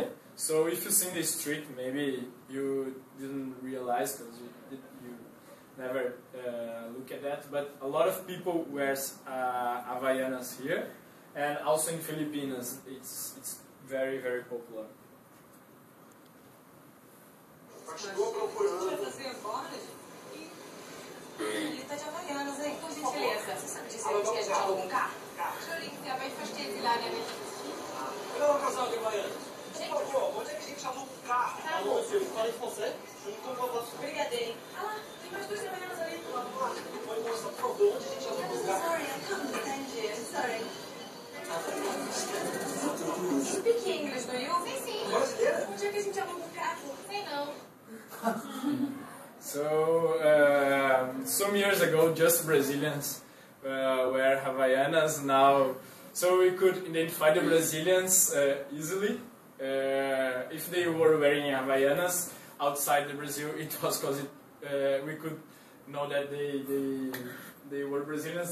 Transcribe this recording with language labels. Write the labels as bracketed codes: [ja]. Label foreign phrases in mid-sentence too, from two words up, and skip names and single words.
[en] So if you see in the street, maybe you didn't realize because you never look at that. But a lot of people wears Havaianas here, and also in Philippines, it's very, very popular. [pt] Estou procurando. Ele tá de Havaianas, hein? Por gentileza. Você sabe dizer onde que a gente aluga um carro? [de] Entschuldigung, aber ich verstehe Sie leider nicht. [pt] Cadê uma casal de Havaianas? Por favor, onde é que a gente aluga um carro? Tá Alô, você fala francês? Eu não tô falando. Brigadeiro. Ah lá, tem mais 2 Havaianas ali. Oi, moça, por favor, onde a gente aluga um carro? [en] Sorry, I can't understand you. Sorry. You speak English, do you? [pt] Sim, sim. Brasileira? Onde é que a gente aluga um carro? Sei não. [en] So some years ago, just Brazilians wear Havaianas. Now, so we could identify the Brazilians easily. If they were wearing Havaianas outside the Brazil, it was because we could know that they were Brazilians.